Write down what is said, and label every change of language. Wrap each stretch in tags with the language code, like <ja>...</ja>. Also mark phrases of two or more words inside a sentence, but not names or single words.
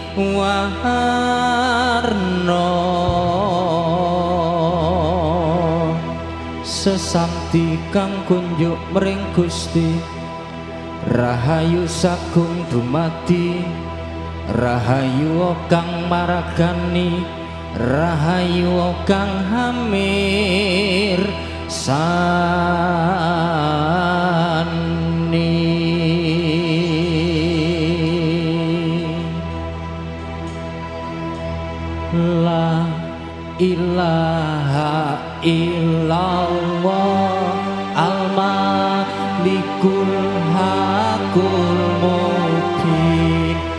<jv>warna sesamti kang kunjuk mring Gusti rahayu sagung dumadi rahayu kang maragani rahayu kang hamir</jv> <ar>sani لا إله إلا الله الملك الحق المبين</ar>